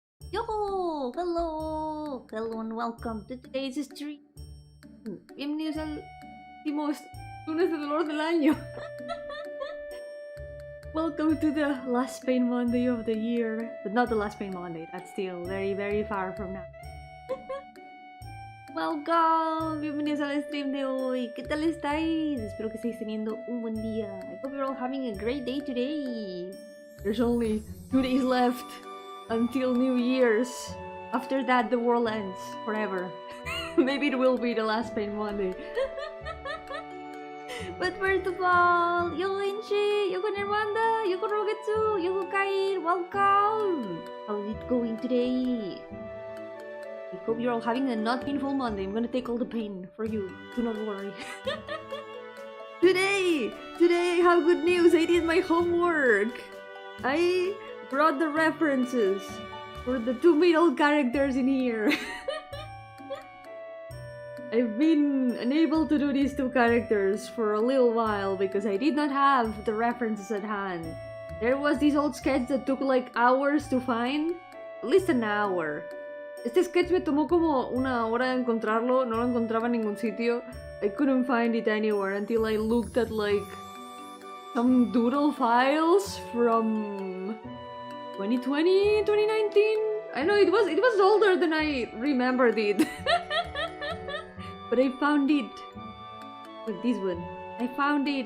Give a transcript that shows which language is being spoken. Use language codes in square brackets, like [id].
[en] Yo, hello and welcome to today's stream. [es] Bienvenidos al último lunes de dolor del año. [en] Welcome to the last pain Monday of the year, but not the last pain Monday. That's still very far from now. Welcome, [es] bienvenidos al stream de hoy. ¿Qué tal estáis? Espero que estéis teniendo un buen día. [en] I hope you're all having a great day today. There's only 2 days left until New Year's. After that, the world ends forever. Maybe it will be the last pain Monday. But first of all, yo Inchi, yo Nermanda, yo Rogetsu, yo Kain, welcome! How's it going today? I hope you're all having a not painful Monday. I'm gonna take all the pain for you. Do not worry. Today I have good news. I did my homework. I brought the references for the 2 middle characters in here. I've been unable to do these 2 characters for a little while because I did not have the references at hand. There was this old sketch that took like hours to find. At least an hour. [es] Este sketch me tomó como una hora de encontrarlo. No lo encontraba en ningún sitio. [en] I couldn't find it anywhere until I looked at like some doodle files from 2020, 2019. I know it was older than I remembered it. But I found it with this one. I found it.